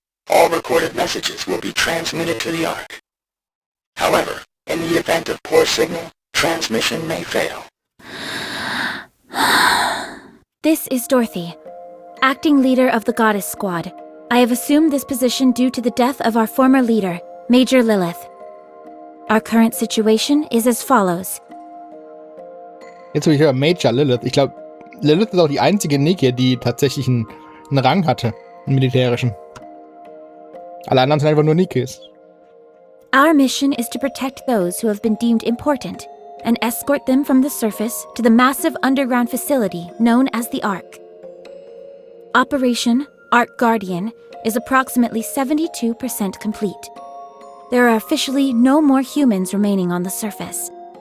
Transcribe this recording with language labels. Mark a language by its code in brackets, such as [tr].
[en] All recorded messages will be transmitted to the Ark. However, in the event of poor signal, transmission may fail. This is Dorothy, acting leader of the Goddess Squad. I have assumed this position due to the death of our former leader, Major Lilith. Our current situation is as follows. [de] Jetzt wo ich höre Major Lilith, ich glaube, Lilith ist auch die einzige Nikke, die tatsächlich einen Rang hatte, einen militärischen. Alle anderen sind einfach nur Nikkes. [en] Our mission is to protect those who have been deemed important and escort them from the surface to the massive underground facility known as the Ark. Operation Ark Guardian is approximately 72% complete. There are officially no more humans remaining on the surface.